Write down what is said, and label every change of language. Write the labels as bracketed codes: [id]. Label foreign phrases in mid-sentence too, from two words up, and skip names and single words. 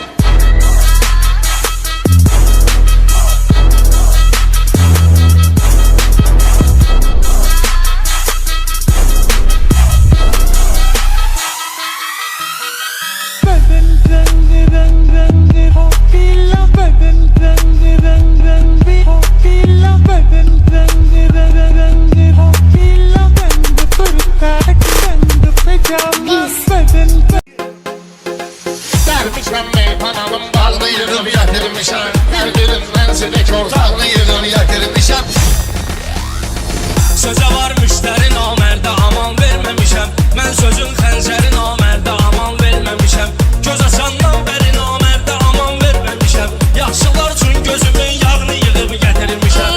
[hi] बदन रंग रंग रंग हो पीला बदन रंग रंग रंग भी हो पीला बदन रंग रंग रंग हो पीला रंग कुर्ता रंग पजामा बदन [az] Dermişem meyhanamın balını yığıb gətirmişəm Hər birindən silik ortağını yığıb gətirmişəm Sözə var müştəri namərdə aman verməmişəm Mən sözün xəncəri namərdə aman verməmişəm Göz açandan bəri namərdə aman verməmişəm Yaxşılar üçün gözümün yağını yığıb gətirmişəm